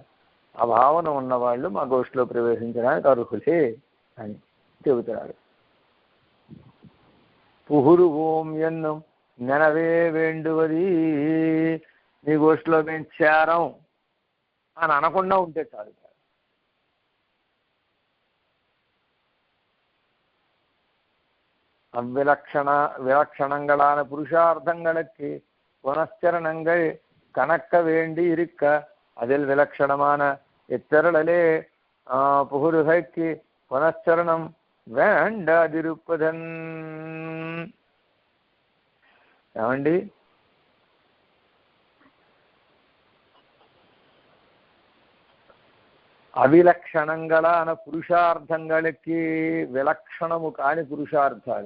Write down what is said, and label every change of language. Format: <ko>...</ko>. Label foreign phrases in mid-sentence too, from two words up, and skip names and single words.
<te>ఆ భావన ఉన్నవాళ్ళు మా గోష్ఠిలో ప్రవేశించడానికి అర్హులే అని చెబుతున్నారు.</te> <ta>புகுரு ஓம் என்னும் நினைவே வேண்டுவது,</ta> <te>నీ గోష్ఠిలో మేము చేరం అని అనకుండా ఉంటే చాలు.</te> <ta>விலக்ஷணங்களான புருஷார்த்தங்களுக்கு புனஸ்சரணங்கள் கணக்க வேண்டி இருக்க, அதில் விலக்ஷணமான இத்தருளலே புகுருகைக்கு புனஸ்சரணம் வேண்டாதிருப்பதன்.</ta> <te>ఏమండి, అవిలక్షణంగళాన పురుషార్థంగళకి విలక్షణము కాని పురుషార్థాలు.</te>